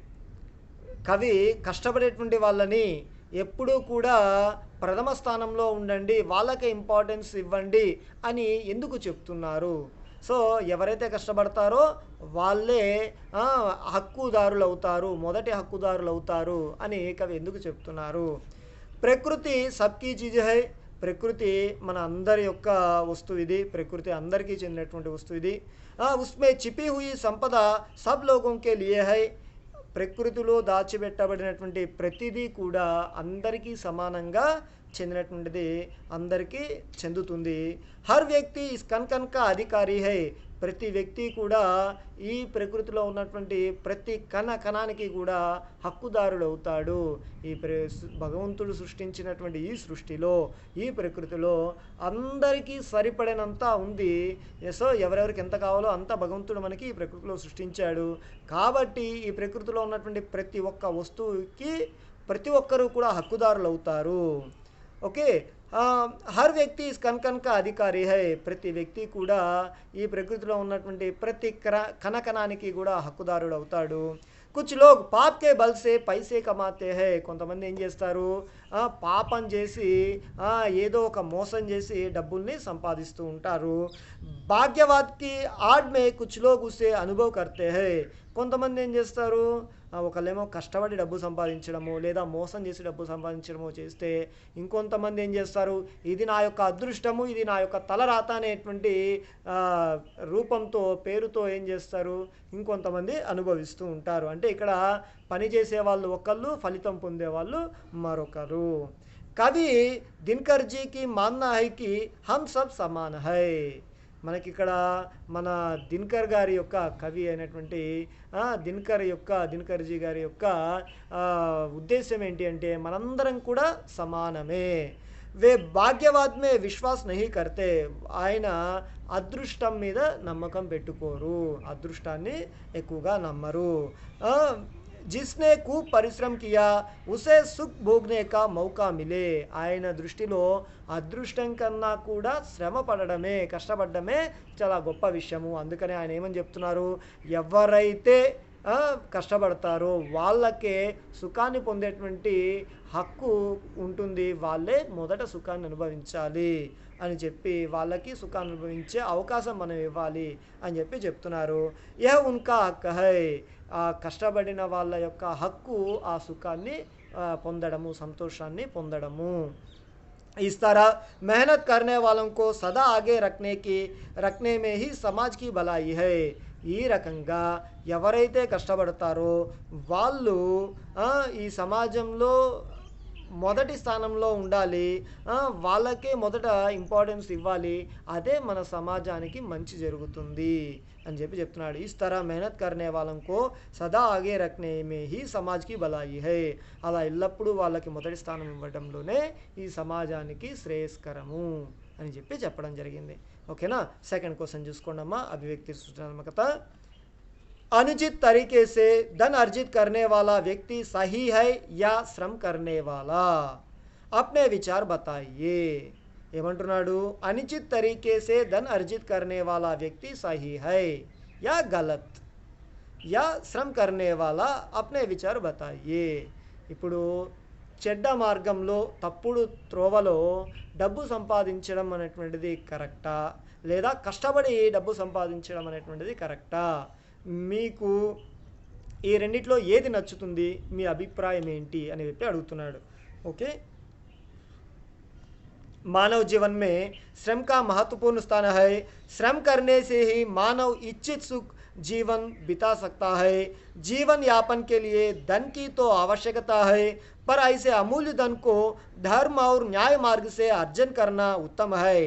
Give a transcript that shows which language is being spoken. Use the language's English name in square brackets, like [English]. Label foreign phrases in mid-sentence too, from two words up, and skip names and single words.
[Telugu] కవి కష్టపడేటువంటి వాళ్ళని ఎప్పుడూ కూడా ప్రథమ స్థానంలో ఉండండి, వాళ్ళకే ఇంపార్టెన్స్ ఇవ్వండి అని ఎందుకు చెప్తున్నారు? సో ఎవరైతే కష్టపడతారో వాళ్ళే హక్కుదారులు అవుతారు, మొదటి హక్కుదారులు అవుతారు అని కవి ఎందుకు చెప్తున్నారు? [Hindi] प्रकृति सबकी चीज़ है, [Telugu] ప్రకృతి మన అందరి యొక్క వస్తువు ఇది, ప్రకృతి అందరికీ చెందినటువంటి వస్తువు ఇది. [Hindi] उसमें छिपी हुई संपदा सब लोगों के लिए है, [Telugu] ప్రకృతిలో దాచిపెట్టబడినటువంటి ప్రతిదీ కూడా అందరికీ సమానంగా చెందినటువంటిది, అందరికీ చెందుతుంది. [Hindi] हर व्यक्ति इस कण कण का अधिकारी है, [Telugu] ప్రతి వ్యక్తి కూడా ఈ ప్రకృతిలో ఉన్నటువంటి ప్రతి కణానికి కూడా హక్కుదారుడు అవుతాడు. ఈ భగవంతుడు సృష్టించినటువంటి ఈ సృష్టిలో, ఈ ప్రకృతిలో అందరికీ సరిపడినంత ఉంది. సో ఎవరెవరికి ఎంత కావాలో అంత భగవంతుడు మనకి ఈ ప్రకృతిలో సృష్టించాడు. కాబట్టి ఈ ప్రకృతిలో ఉన్నటువంటి ప్రతి ఒక్క వస్తువుకి ప్రతి ఒక్కరూ కూడా హక్కుదారులు అవుతారు. [Hindi] ओके, हर व्यक्ति इस कण कण का अधिकारी है, [Telugu] ప్రతి వ్యక్తి కూడా ఈ ప్రకృతిలో ఉన్నటువంటి ప్రతి కణానికి కూడా హక్కుదారుడు అవుతాడు. [Hindi] कुछ लोग पाप के बल से पैसे कमाते है, [Telugu] కొంతమంది ఏం చేస్తారు, పాపం చేసి ఏదో ఒక మోసం చేసి డబ్బుల్ని సంపాదిస్తూ ఉంటారు. [Hindi] भाग्यवाद की आड़ में कुछ लोग उसे अनुभव करते है, [Telugu] కొంతమంది ఏం చేస్తారు, ఒకళ్ళేమో కష్టపడి డబ్బు సంపాదించడము లేదా మోసం చేసి డబ్బు సంపాదించడము చేస్తే, ఇంకొంతమంది ఏం చేస్తారు, ఇది నా యొక్క అదృష్టము, ఇది నా యొక్క తలరాత అనేటువంటి రూపంతో పేరుతో ఏం చేస్తారు, ఇంకొంతమంది అనుభవిస్తూ ఉంటారు. అంటే ఇక్కడ పని చేసే వాళ్ళు ఒకళ్ళు, ఫలితం పొందేవాళ్ళు మరొకరు. [Hindi] कवि दिनकर जी की मानना है कि हम सब समान है, [Telugu] మనకి ఇక్కడ మన దినకర్ గారి యొక్క కవి అయినటువంటి దినకర్జీ గారి యొక్క ఉద్దేశం ఏంటి అంటే మనందరం కూడా సమానమే. [Hindi] वे भाग्यवाद में विश्वास नहीं करते, [Telugu] ఆయన అదృష్టం మీద నమ్మకం పెట్టుకోరు, అదృష్టాన్ని ఎక్కువగా నమ్మరు. [Hindi] जिसने खूब परिश्रम किया उसे सुख भोगने का मौका मिले, [Telugu] ఆయన దృష్టిలో అదృష్టం కన్నా కూడా శ్రమ పడడమే, కష్టపడడమే చాలా గొప్ప విషయము. అందుకనే ఆయన ఏమని చెప్తున్నారు, ఎవరైతే కష్టపడతారో వాళ్ళకే సుఖాన్ని పొందేటువంటి హక్కు ఉంటుంది, వాళ్ళే మొదట సుఖాన్ని అనుభవించాలి అని చెప్పి, వాళ్ళకి సుఖాన్ని అనుభవించే అవకాశం మనం ఇవ్వాలి అని చెప్పి చెప్తున్నారు. [Hindi] यह उनका हक है, [Telugu] ఆ కష్టపడిన వాళ్ళ యొక్క హక్కు ఆ సుఖాన్ని పొందడము, సంతోషాన్ని పొందడము. [Hindi] इस तरह मेहनत करने वालों को सदा आगे रखने में ही समाज की भलाई है. [Telugu] ఈ రకంగా ఎవరైతే కష్టపడతారో వాళ్ళు ఈ సమాజంలో మొదటి స్థానంలో ఉండాలి, వాళ్ళకే మొదట ఇంపార్టెన్స్ ఇవ్వాలి, అదే మన సమాజానికి మంచి జరుగుతుంది అని చెప్పి చెప్తున్నాడు. [Hindi] इस तरह मेहनत करने वालों को सदा आगे रखने में ही समाज की भलाई है, [Telugu] అలా ఎల్లప్పుడూ వాళ్ళకి మొదటి స్థానం ఇవ్వడంలోనే ఈ సమాజానికి శ్రేయస్కరము అని చెప్పి చెప్పడం జరిగింది. ఓకేనా. [English] second question [Telugu] చూసుకోండి అమ్మా. అభివ్యక్తి సృజనాత్మకత. [Hindi] अनुचित तरीके से धन अर्जित करने वाला व्यक्ति सही है या श्रम करने वाला? अपने विचार बताइए. ఏమంటున్నాడు, అనుచిत तरीके से धन अर्जित करने वाला व्यक्ति सही है या गलत या श्रम करने वाला? अपने विचार बताइए. [Telugu] ఇప్పుడు చెడ్డ మార్గంలో తప్పుడు త్రోవలో డబ్బు సంపాదించడం అనేటువంటిది కరెక్టా లేదా కష్టపడి డబ్బు సంపాదించడం అనేటువంటిది కరెక్టా? మీకు ఈ రెండిట్లో ఏది నచ్చుతుంది, మీ అభిప్రాయం ఏంటి అని చెప్పి అడుగుతున్నాడు. ఓకే. [Hindi] मानव जीवन में श्रम का महत्वपूर्ण स्थान है. श्रम करने से ही मानव इच्छित सुख जीवन बिता सकता है। जीवन यापन के लिए धन की तो आवश्यकता है, पर ऐसे अमूल्य धन को धर्म और न्याय मार्ग से अर्जन करना उत्तम है।